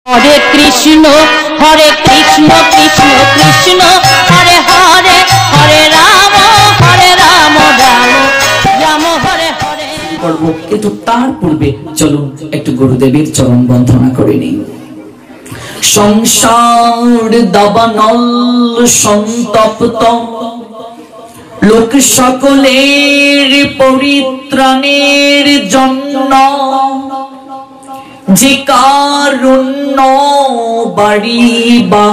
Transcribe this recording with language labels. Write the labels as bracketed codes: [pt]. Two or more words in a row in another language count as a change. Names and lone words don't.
[hi] हरे कृष्ण कृष्ण कृष्ण हरे हरे हरे राम राम राम हरे हरे [bn] করব। কিন্তু তার পূর্বে চলুন একটু গুরুদেবের চরণ বন্দনা করে নিই। সংসার দাবানল সন্তপ্ত লোক সকলের পরিত্রাণের জন্য যে কারুণ্য বাড়ি বাহ